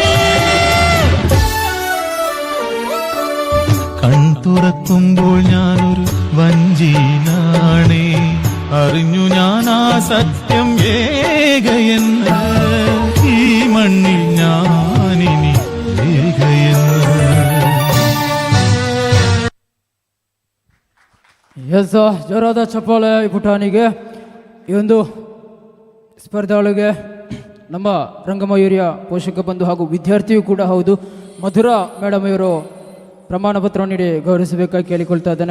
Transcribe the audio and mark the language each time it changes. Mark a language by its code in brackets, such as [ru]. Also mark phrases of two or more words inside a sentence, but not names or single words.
[ml] തുറക്കുമ്പോൾ ഞാനൊരു വഞ്ചീനാണേ അറിഞ്ഞു ഞാൻ ആ സത്യം ഏകയെന്ന് ഈ മണ്ണിൽ ഞാനിനി ഏകയെന്ന് [kn] ಎಸ್ ಜೋರಾದ ಚಪ್ಪಾಳೆ ಈ ಪುಟಾಣಿಗೆ ಈ ಒಂದು ಸ್ಪರ್ಧಾಳಿಗೆ ನಮ್ಮ ರಂಗಮಯೂರಿಯ ಪೋಷಕ ಬಂಧು ಹಾಗೂ ವಿದ್ಯಾರ್ಥಿಯೂ ಕೂಡ ಹೌದು ಮಧುರಾ ಮೇಡಮ್ ಇವರು ಪ್ರಮಾಣ ಪತ್ರ ನೀಡಿ ಗೌರವಿಸಬೇಕಾಗಿ ಕೇಳಿಕೊಳ್ತಾ ಇದ್ದೇನೆ.